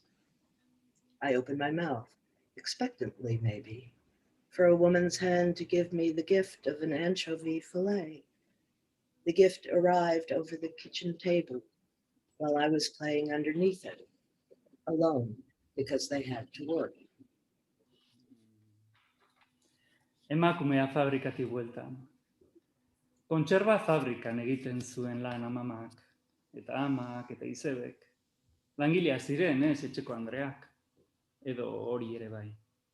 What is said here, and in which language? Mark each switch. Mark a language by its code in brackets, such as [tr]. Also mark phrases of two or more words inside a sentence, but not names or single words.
[en] I open my mouth, expectantly maybe, for a woman's hand to give me the gift of an anchovy fillet. The gift arrived over the kitchen table while I was playing underneath it, alone, because they had to work. [eu] Emakumea fabrikatik bueltan. Kontserba fabrikan egiten zuen lan amamak, eta amak, eta izebek. Langileak ziren, ez, etxeko andreak, edo hori ere bai.